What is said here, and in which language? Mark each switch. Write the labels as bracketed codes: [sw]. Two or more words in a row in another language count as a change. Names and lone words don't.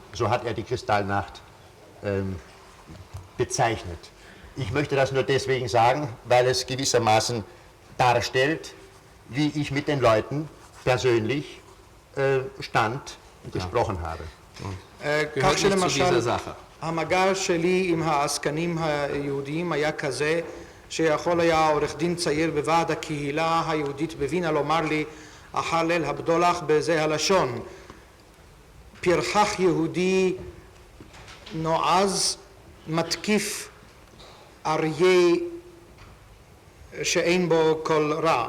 [de] So hat er die Kristallnacht bezeichnet. Ich möchte das nur deswegen sagen, weil es gewissermaßen darstellt, wie ich mit den Leuten persönlich stand und gesprochen habe. [he] כך שלמשל, המגע שלי עם העסקנים היהודיים היה כזה שיכול היה עורך דין צעיר בוועד הקהילה היהודית בווינה לומר לי, החלל הבדולח בזה הלשון, פרחח יהודי נועז מתקיף אריה שאין בו כל רע.